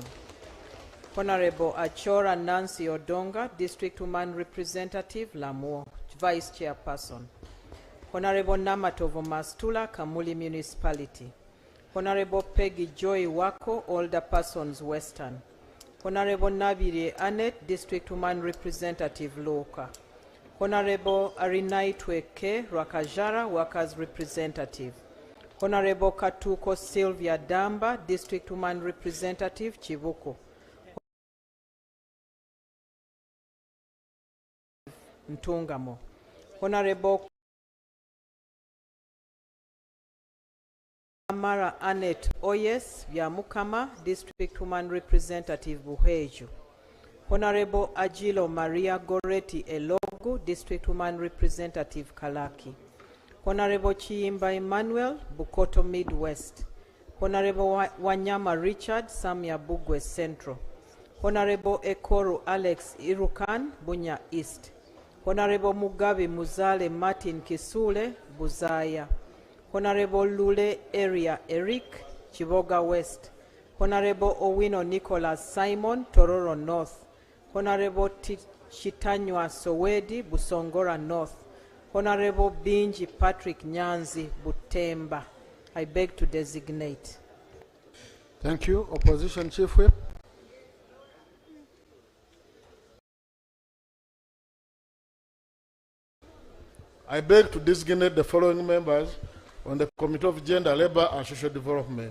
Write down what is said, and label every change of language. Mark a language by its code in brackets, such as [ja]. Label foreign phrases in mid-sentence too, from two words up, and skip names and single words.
[en] Honorable Achora Nancy Odonga, District Woman Representative, Lamu, vice chairperson. Honorable Namatovo Mastula, Kamuli Municipality. Honorable Peggy Joy Wako, Older Persons, Western. Honorable Nabire Annette, District Woman Representative, Loka. Honorable Arinaitwe K. Rakajara, Workers Representative. Honorable Katuko Sylvia Damba, District Woman Representative, Chibuko. Ntungamo. Honorable Amara Annette Oyes, Vyamukama, District Woman Representative, Buheju. Honorable Agilo Maria Goretti Elogu, District Woman Representative, Kalaki. Honorable Chiimba Emmanuel, Bukoto Midwest. Honorable Wanyama Richard, Samia Bugwe Central. Honorable Ekoru Alex Irukan, Bunya East. Honorable Mugabe Muzale Martin Kisule, Buzaya. Honorable Lule Area Eric, Chiboga West. Honorable Owino Nicholas Simon, Tororo North. Honorable Chitanywa Sowedi, Busongora North. Honorable Binji Patrick Nyanzi, Butemba. I beg to designate. Thank you. Opposition Chief Whip. I beg to designate the following members on the Committee of Gender, Labor and Social Development.